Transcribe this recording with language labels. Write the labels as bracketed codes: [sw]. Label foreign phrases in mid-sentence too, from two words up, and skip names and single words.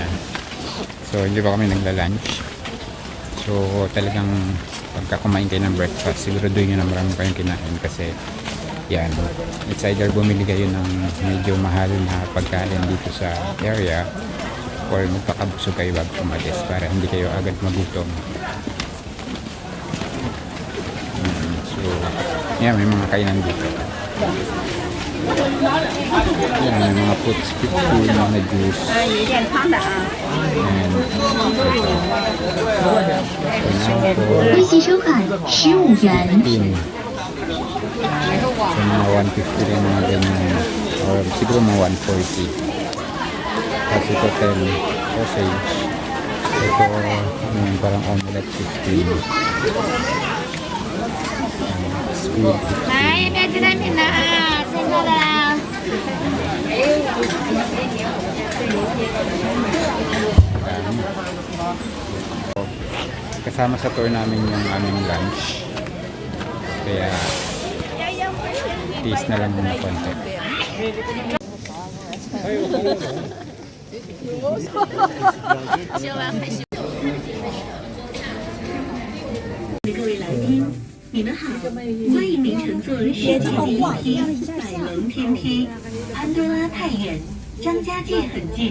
[tl] So hindi pa kami nagla-lunch. So talagang pagka kumain kayo ng breakfast, siguraduhin nyo na marami kayong kinain kasi yan, [en] it's either [tl] bumili kayo ng medyo mahal na pagkain dito sa area or magpakabusog kayo bago umalis para hindi kayo agad magutom. So yan, may mga kainan dito. Yan, may mga fruits 15 na juice. [zh] 有点汤的啊。 [en] And pineapple, [zh] 微信收看15元。 15. [tl] So, mga 150 rin mga ganyan. Or siguro mga 140. Tapos ito 10 sausage. Ito, parang omelette 15. Squid 15. [zh] 来，要不要鸡蛋饼的啊？现在的啦。 [tl] Kasama sa tour namin yung aming lunch. Kaya taste na lang muna konti. [zh] 各位来宾，你们好，欢迎您乘坐世界第一批百龙天梯，潘多拉太远，张家界很近。